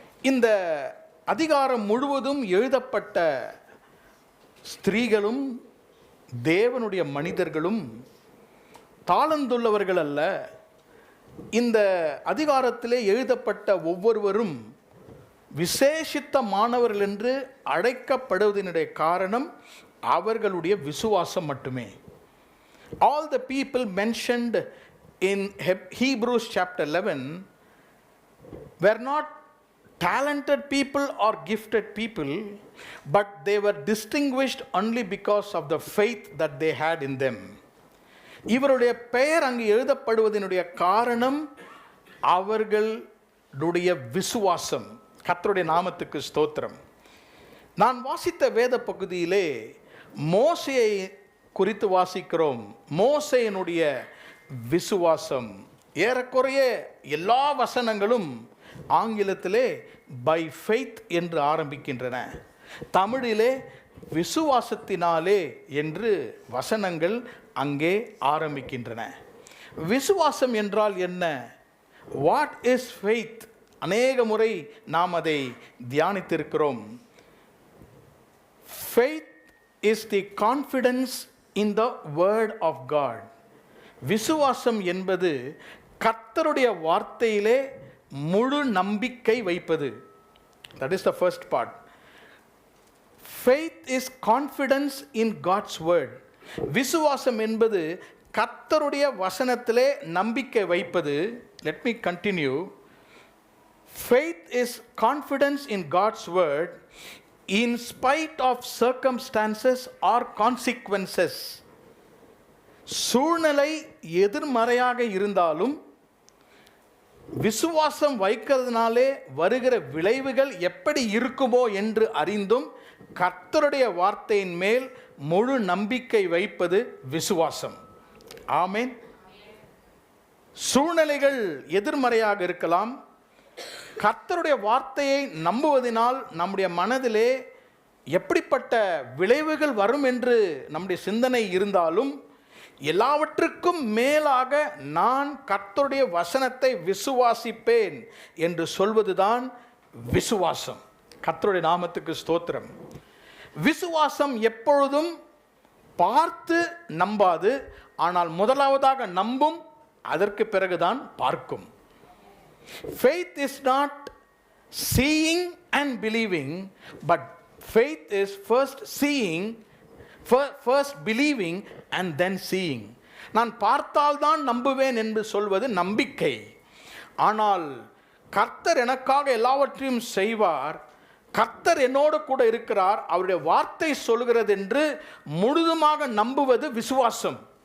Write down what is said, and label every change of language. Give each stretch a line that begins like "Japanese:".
Tamil: இந்த அதிகாரம் முழுவதும் எழுதப்பட்ட ஸ்திரீகளும் தேவனுடைய மனிதர்களும் தாளந்துள்ளவர்கள் அல்ல. இந்த அதிகாரத்திலே எழுதப்பட்ட ஒவ்வொருவரும் விசேஷித்த மாணவர்கள் என்று அழைக்கப்படுவதனுடைய காரணம் அவர்களுடைய விசுவாசம் மட்டுமே.
English: All the people mentioned in Hebrews chapter 11 were not talented people or gifted people, but they were distinguished only because of the faith that they had in them.
Tamil: இவருடைய பெயர் அங்கு எழுதப்படுவதனுடைய காரணம் அவர்களுடைய விசுவாசம். கர்த்தருடைய நாமத்துக்கு ஸ்தோத்திரம். நான் வாசித்த வேத பகுதியிலே மோசேயை குறித்து வாசிக்கிறோம். மோசேயினுடைய விசுவாசம். ஏறக்குறைய எல்லா வசனங்களும் ஆங்கிலத்திலே பை ஃபெய்த் என்று ஆரம்பிக்கின்றன. தமிழிலே விசுவாசத்தினாலே என்று வசனங்கள் அங்கே ஆரம்பிக்கின்றன. விசுவாசம் என்றால் என்ன?
English: What is faith?
Tamil: அநேக முறை நாம் அதை தியானித்திருக்கிறோம்.
English: Faith is the confidence in the word of God.
Tamil: விசுவாசம் என்பது கர்த்தருடைய வார்த்தையிலே முழு நம்பிக்கை வைப்பது.
English: That is the first part. Faith is confidence in God's word.
Tamil: விசுவாசம் என்பது கர்த்தருடைய வசனத்திலே நம்பிக்கை வைப்பது.
English: Let me continue. Faith is confidence in God's word in spite of circumstances or consequences.
Tamil: சூழ்நிலை எதிர்மறையாக இருந்தாலும் விசுவாசம் வைக்கிறதுனாலே வருகிற விளைவுகள் எப்படி இருக்குமோ என்று அறிந்தும் கர்த்தருடைய வார்த்தையின் மேல் முழு நம்பிக்கை வைப்பது விசுவாசம். ஆமென். சூழ்நிலைகள் எதிர்மறையாக இருக்கலாம். கர்த்தருடைய வார்த்தையை நம்புவதனால் நம்முடைய மனதிலே எப்படிப்பட்ட விளைவுகள் வரும் என்று நம்முடைய சிந்தனை இருந்தாலும் எல்லாவற்றுக்கும் மேலாக நான் கர்த்தருடைய வசனத்தை விசுவாசிப்பேன் என்று சொல்வதுதான் விசுவாசம். கர்த்தருடைய நாமத்துக்கு ஸ்தோத்திரம். விசுவாசம் எப்பொழுதும் பார்த்து நம்பாது, ஆனால் முதலாவதாக நம்பும், அதற்கு பிறகுதான் பார்க்கும்.
English: Faith is not seeing and believing, but faith is first seeing, first believing and then seeing.
Tamil: நான் பார்த்தால்தான் நம்புவேன் என்று சொல்வது நம்பிக்கை. ஆனால் கர்த்தர் எனக்காக எல்லாவற்றையும் செய்வார், கர்த்தர் என்னோடு கூட இருக்கிறார், அவருடைய வார்த்தை சொல்கிறது என்று முழுதுமாக நம்புவது விசுவாசம்.